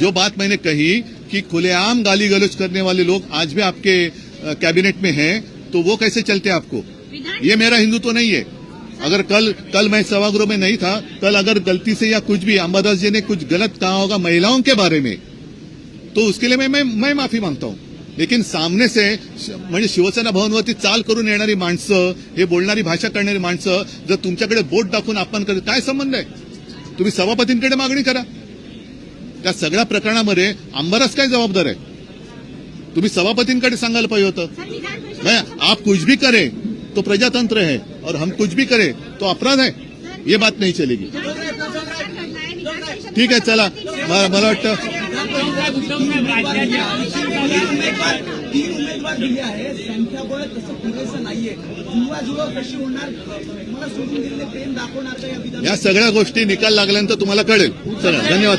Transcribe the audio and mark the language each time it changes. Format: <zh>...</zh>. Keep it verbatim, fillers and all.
<hi>जो बात मैंने कही कि खुलेआम गाली गलौज करने वाले लोग आज भी आपके अ, कैबिनेट में हैं, तो वो कैसे चलते आपको? विधान ये मेरा हिंदुत्व नहीं है। अगर कल कल मैं सभागृह में नहीं था, कल अगर गलती से या कुछ भी अंबादास जी ने कुछ गलत कहा होगा महिलाओं के बारे में, तो उसके लिए मैं मैं, मैं माफी मागता हूं.</hi> <mr>लेकिन सामने से श- म्हणजे शिवसेना भवनवरती चाल करून येणारी माणसं, हे बोलणारी भाषा करणारी माणसं जर तुमच्याकडे बोट दाखवून आपण करत, काय संबंध आहे? तुम्ही सभापतींकडे मागणी करा. त्या सगळ्या प्रकरणामध्ये अंबादास काय जबाबदार आहे? तुम्ही सभापतींकडे सांगायला पाहिजे होतं. सर, विधान परिषद</mr> <hi>मैं आप कुछ भी करें तो प्रजातंत्र है, और हम कुछ भी करें तो अपराध है, ये बात नहीं चलेगी.</hi> <mr>ठीक है, चला. म- मला वाटतं तीन उमेदवार दिले आहेत, संख्याबळ तसं पुरेसं नाहीये. जुळवा जुळव कशी होणार, मला सोडून दिलेले प्रेम दाखवणार का या विधान? या सगळ्या गोष्टी निकाल लागल्यानंतर तुम्हाला कळेल. चला, धन्यवाद.</mr>